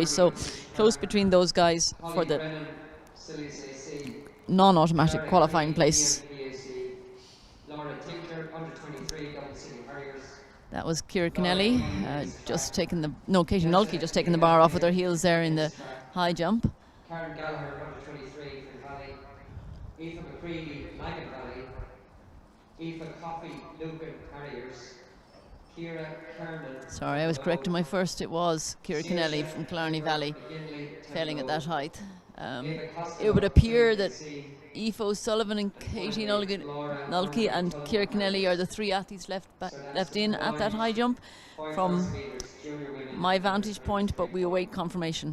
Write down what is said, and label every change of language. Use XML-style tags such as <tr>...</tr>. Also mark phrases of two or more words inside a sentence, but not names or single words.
<en>So close between those guys for the non-automatic qualifying place. That was Ciara Kennelly, Katie Nulke just taking the bar off with her heels there in the high jump. Karen Gallagher, under 23 from Valley. Aoife McCready, Lagan Valley. Aoife Coffey, Lucan Harriers. Kira Kernan. Sorry, I was correct in my first. It was Kira Kennelly from Killarney Valley, failing at that height. It would appear that Aoife O'Sullivan and Katie Nulke and Kira Kennelly are the three athletes left in at that high jump from my vantage point, but we await confirmation.</en>